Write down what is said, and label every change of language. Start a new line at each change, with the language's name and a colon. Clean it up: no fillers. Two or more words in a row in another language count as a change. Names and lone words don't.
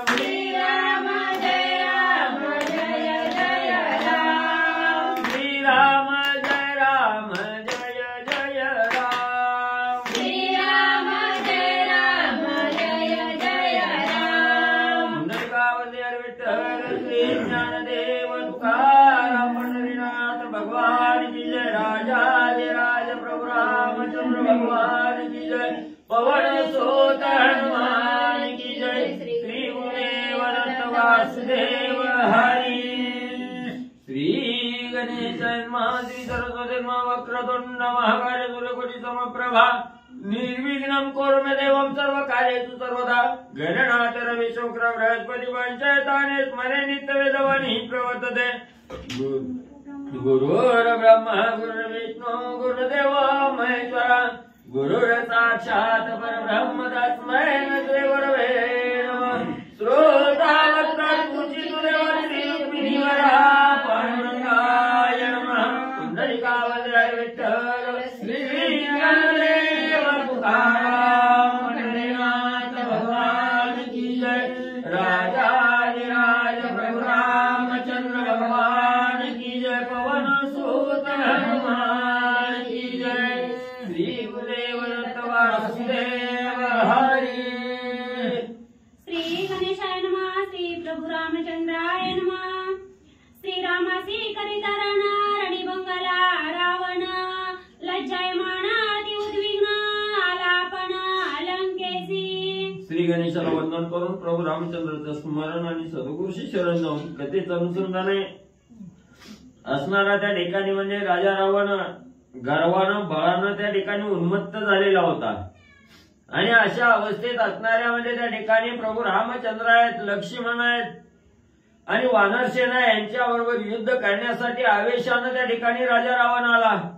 Hindi: श्री राम जय राम जय जय राम। श्री राम जय राम जय जय राम। श्री राम जय राम जय जय राम। पुंडलिकावली विठ्ठल श्री ज्ञानदेव तुकाराम पंढरीनाथ भगवान की जय। राजाधिराज प्रभु रामचंद्र भगवान की जय। पवन सुत हनुमान की जय। श्री गुरुदेव दत्त वासुदेव हरी।
Sanskrit: श्री गणेश श्री सरस्वती वक्रतुंड महाकाय सूर्यकोटि समप्रभा निर्विघ्नं कुरु मे देवं सर्वकार्येषु सर्वदा। गणनाथ रवि शुक्र बृहस्पति पंचायताने स्मरे नित्यवेदवाणी प्रवर्तते। गुरुर्ब्रह्मा गुरुर्विष्णु गुरुदेव महेश्वरा। गुरुर साक्षात् परब्रह्म तस्मै श्री गुरवे नमः। श्रोता वक्ता पूजित देवासी रुक्मिणीवरा पांडुरंगाय नमः।
Hindi: पुंडलिकावली विठ्ठल श्री ज्ञानदेव तुकाराम पंढरीनाथ भगवान की जय। राजाधिराज प्रभु रामचंद्र भगवान की जय। पवन सुत हनुमान की जय। श्री गुरुदेव दत्त वासुदेव हरी।
Sanskrit: श्री गणेशाय नमः। श्री प्रभु रामचंद्राय नमः। श्री रामासी करिता रणिबंगला रावण लज्जायमान अति उद्विग्न आलापन लंकेसी।
Marathi: श्री गणेशाला वंदन करून प्रभू रामचंद्राचं स्मरण आणि सद्गुरूशी शरण जाऊन कथेचं अनुसंधाने असणारा त्या ठिकाणी म्हणजे राजा रावण गर्वानं बळानं त्या ठिकाणी उन्मत्त झालेला होता आणि अशा अवस्थेत असणाऱ्या म्हणजे त्या ठिकाणी प्रभू रामचंद्र आहेत, लक्ष्मण आहेत आणि वानरसेना यांच्याबरोबर युद्ध करण्यासाठी आवेशानं त्या ठिकाणी राजा रावण आला।